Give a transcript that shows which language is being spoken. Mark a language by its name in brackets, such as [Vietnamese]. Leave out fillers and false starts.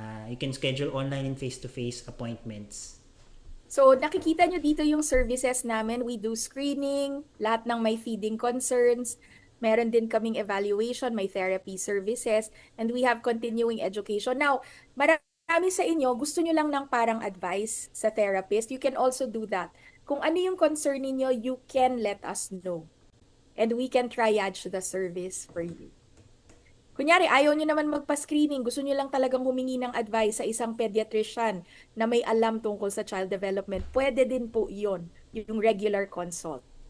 [English] You can schedule online and face-to-face appointments. [Filipino] So, nakikita nyo dito yung services namin. [English] We do screening, [Filipino] lahat ng may [English] feeding concerns. [Filipino] Meron din kaming evaluation, may therapy services, [English] and we have continuing education. [Filipino] Now, marami sa inyo, gusto nyo lang ng parang advice sa therapist. [English] You can also do that. [Filipino] Kung ano yung concern niyo, [English] you can let us know. And we can triage the service for you. [Filipino] Kunyari, ayaw nyo naman magpa-screening, gusto nyo lang talagang humingi ng advice sa isang pediatrician na may alam tungkol sa child development, pwede din po yon, yung regular consult.